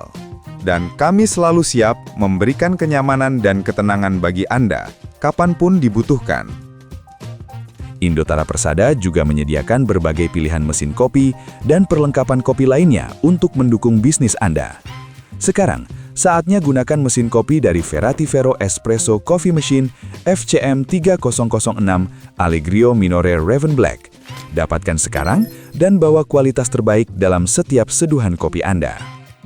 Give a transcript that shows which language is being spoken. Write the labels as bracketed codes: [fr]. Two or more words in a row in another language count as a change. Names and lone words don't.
[id] Dan kami selalu siap memberikan kenyamanan dan ketenangan bagi Anda, kapanpun dibutuhkan. Indotara Persada juga menyediakan berbagai pilihan mesin kopi dan perlengkapan kopi lainnya untuk mendukung bisnis Anda. Sekarang, saatnya gunakan mesin kopi dari Ferrati Vero Espresso Coffee Machine FCM 3006 Allegrio Minore Raven Black. Dapatkan sekarang dan bawa kualitas terbaik dalam setiap seduhan kopi Anda.